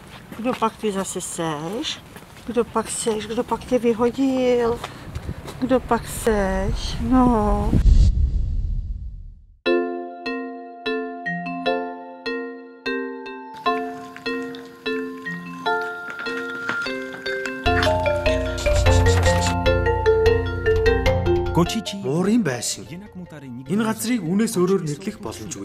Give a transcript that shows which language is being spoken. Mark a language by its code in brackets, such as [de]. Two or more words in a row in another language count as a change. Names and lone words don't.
[cs] Kdo pak ty zase seš? Kdo pak tě vyhodil? Kdo pak seš? No. [mn] Муурын байшин. Энэ газрыг үнээс өөрөөр нэрлэх боломжгүй.